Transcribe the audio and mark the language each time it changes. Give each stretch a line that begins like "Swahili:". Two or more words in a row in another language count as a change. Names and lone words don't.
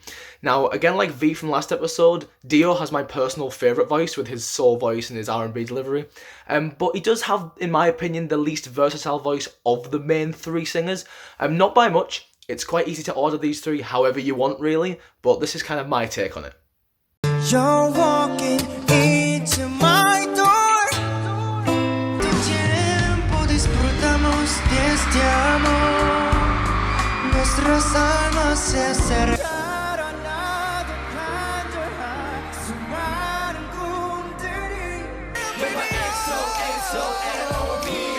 English: Now, again, like V from last episode, Dio has my personal favourite voice with his soul voice and his R&B delivery, but he does have, in my opinion, the least versatile voice of the main three singers. Not by much, it's quite easy to order these three however you want, really, but this is kind of my take on it. You're walking into my door.
Spanish: Este amor, nuestras almas se acercan a
Korean: 간절한 수많은 꿈들이
Spanish: EXO, EXO, L.O.V.